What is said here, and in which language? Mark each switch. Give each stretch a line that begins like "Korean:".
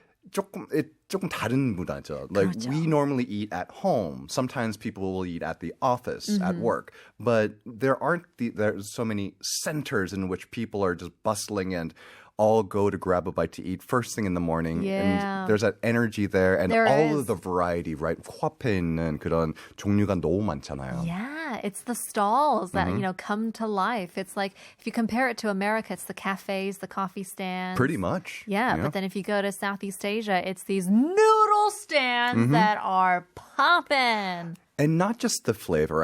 Korean: 조금 다른 문화죠. Like 그렇죠.
English: we normally eat at home. Sometimes people will eat at the office, at work. But there's so many centers in which people are just bustling and all go to grab a bite to eat first thing in the morning. Yeah. And there's that energy there and There all is. of the variety, right?
Korean: 코앞에 있는 그런 종류가 너무 많잖아요.
English: Yeah, it's the stalls that, come to life. It's like, if you compare it to America, it's the cafes, the coffee stands. Pretty much. Yeah, but then if you go to Southeast Asia, it's these noodle stands that are popping. And not just the flavor.